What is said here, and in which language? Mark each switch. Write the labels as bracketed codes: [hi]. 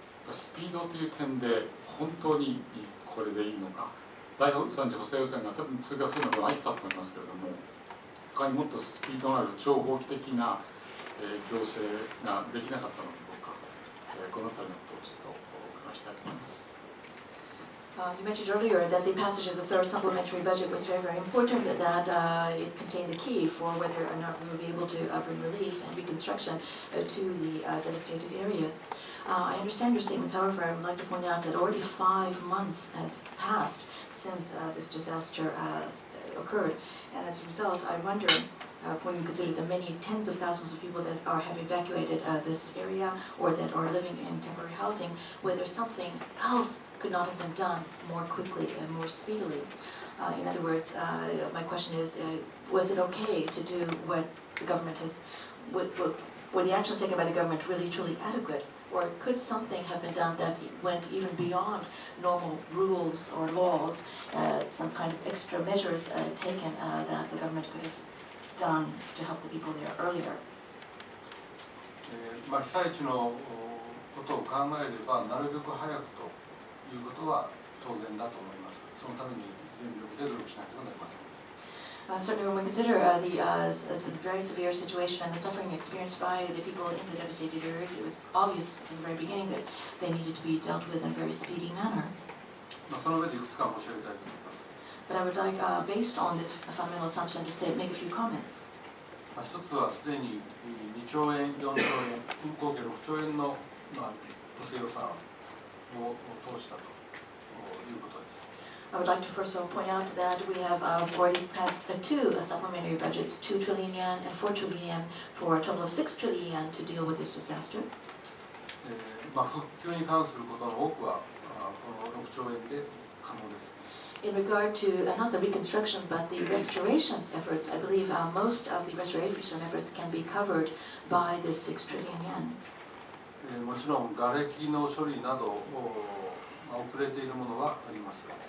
[ja] スピードという点で本当にこれでいいのか。第3次補正予算が多分通過するのではないかと思いますけれども、他にもっとスピードのある超法規的な行政ができなかったのかどうか、この辺りのことをちょっと話したいと思います。 [en] You mentioned earlier that the passage of the third supplementary budget was very important, that it contained the key for whether or not we would be able to bring relief and reconstruction to the devastated areas. I understand your statements, however, I would like to point out that already 5 months has passed since this disaster occurred, and as a result, I wonder, when you consider the many tens of thousands of people that have evacuated this area or that are living in temporary housing, whether something else could not have been done more quickly and more speedily. In other words, my question is, was it okay to do what the government has, were the actions taken by the government really truly adequate? Or could something have been done that went even beyond normal rules or laws, some kind of extra measures taken that the government could have done to help the people there earlier? [ja] 被災地のことを考えれば、なるべく早くということは当然だと思います。そのために全力で努力しなければなりません。 [en] Certainly, when we consider the very severe situation and the suffering experienced by the people in the devastated areas, it was obvious from the very beginning that they needed to be dealt with in a very speedy manner. [ja] その上でいくつか申し上げたいと思います。 [en] But I would like, based on this fundamental assumption, to make a few comments. [ja] 一つはすでに2兆円、4兆円、合計6兆円の補正予算を通したということです。 [en] I would like to first of all point out that we have already passed 2 supplementary budgets, 2 trillion yen and 4 trillion yen, for a total of 6 trillion yen to deal with this disaster. [ja] 復旧に関することの多くはこの6兆円で可能です。 [en] In regard to not the reconstruction but the restoration efforts, I believe most of the restoration efforts can be covered by this 6 trillion yen. [ja] もちろん瓦礫の処理など遅れているものはあります。